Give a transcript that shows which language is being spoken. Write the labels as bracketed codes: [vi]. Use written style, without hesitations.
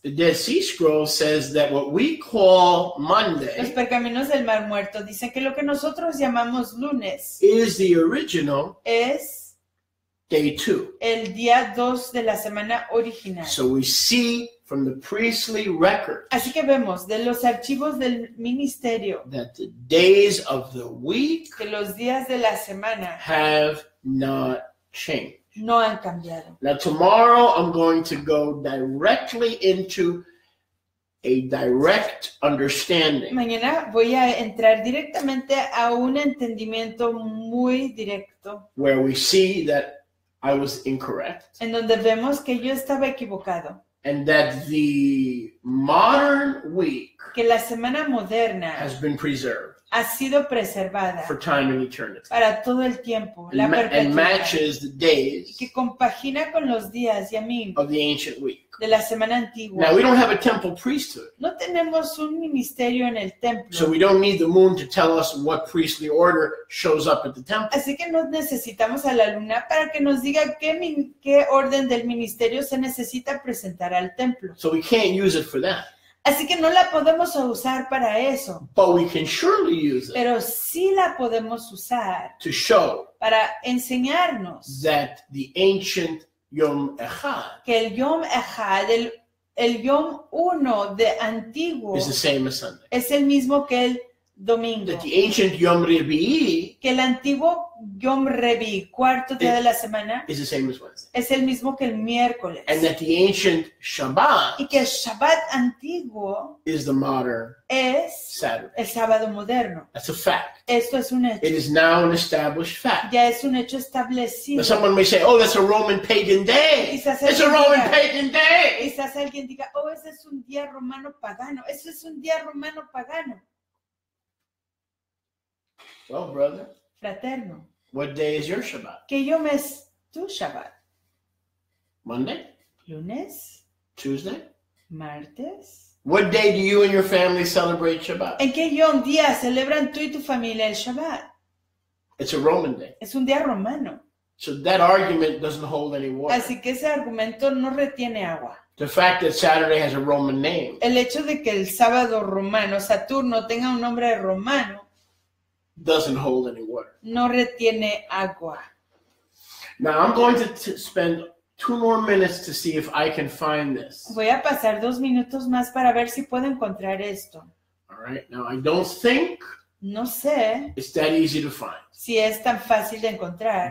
[en] The Dead Sea Scrolls says that what we call [es] Los [en] Monday [es] pergaminos del Mar Muerto dicen que lo que nosotros llamamos lunes [en] is the original [es] es [en] day 2. [es] el día 2 de la semana original. [en] So we see from the priestly record [es] Así que vemos de los archivos del ministerio [en] that the days of the week [es] que los días de la semana [en] have not changed. [es] no han cambiado. [en] Now tomorrow I'm going to go directly into a direct understanding [es] Mañana voy a entrar directamente a un entendimiento muy directo [en] where we see that I was incorrect [es] en donde vemos que yo estaba equivocado, [en] and that the modern week [es] que la semana moderna [en] has been preserved [es] ha sido preservada [en] for time and eternity [es] para todo el tiempo, la [en] and [es] perpetuidad, [en] matches the days [es] que compagina con los días, Yamim, [en] of the ancient week. [es] de la semana antigua. [en] Now we don't have a temple priesthood, [es] No tenemos un ministerio en el templo, [en] so we don't need the moon to tell us what priestly order shows up at the temple. [es] así que no necesitamos a la luna para que nos diga qué orden del ministerio se necesita presentar al templo. [en] So we can't use it for that, [es] Así que no la podemos usar para eso, [en] but we can surely use it [es] pero sí la podemos usar [en] to show [es] para enseñarnos [en] that the ancient Yom Echad [es] que el Yom Echad, el Yom 1 de antiguo, [en] is the same as Sunday. [es] es el mismo que el domingo. [en] that the ancient Yom Revi'i [es] Que el antiguo Yom Revi, cuarto día de la semana, [en] is the same as Wednesday. [es] es el mismo que el miércoles. [en] And that the ancient Shabbat [es] Y que el Shabbat antiguo [en] is the modern [es] es [en] Saturday. [es] el sábado moderno. [en] That's a fact. [es] Esto es un [en] It [es] hecho. [en] is now an established fact. [es] Ya es un hecho [en] Now [es] establecido. [en] someone may say, oh, that's a Roman pagan day. [es] Quizás [en] It's a [es] alguien [en] Roman [es] diga- [en] pagan day. [es] Quizás alguien diga, oh, ese es un día romano pagano. Ese es un día romano pagano. [en] Well, brother, [es] Fraterno. [en] what day is your Shabbat? [es] ¿Qué yom es tu Shabbat? [en] Monday? [es] ¿Lunes? [en] Tuesday? [es] ¿Martes? [en] What day do you and your family celebrate Shabbat? [es] ¿En qué yom día celebran tú y tu familia el Shabbat? [en] It's a Roman day. [es] Es un día romano. [en] So that argument doesn't hold any water. [es] Así que ese argumento no retiene agua. [en] The fact that Saturday has a Roman name [es] El hecho de que el sábado romano, Saturno, tenga un nombre romano, [en] doesn't hold any water. [es] no retiene agua. [en] Now I'm going to spend 2 more minutes to see if I can find this. [es] Voy a pasar 2 minutos más para ver si puedo encontrar esto. [en] All right. Now I don't think [es] No sé [en] it's that easy to find, [es] si es tan fácil de encontrar,